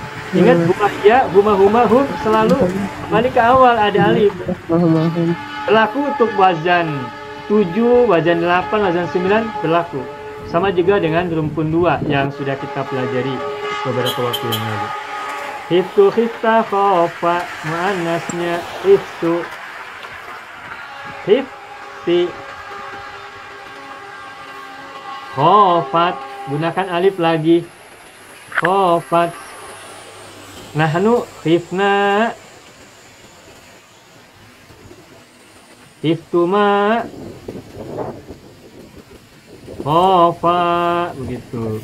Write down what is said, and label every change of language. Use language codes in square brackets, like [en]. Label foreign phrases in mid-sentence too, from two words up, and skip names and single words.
[id] Ingat [ar] هو هما هم [id] selalu kembali ke awal, ada alif. Berlaku untuk wazan 7, wazan 8, wazan 9 berlaku. Sama juga dengan rumpun 2 yang sudah kita pelajari beberapa waktu yang lalu. Khiftu, [ar] خفت خاف, [id] muannasnya [ar] خفت خفت خافت, [id] gunakan alif lagi, khofat. [ar] نحن خفنا خفتما خافا, [id] begitu.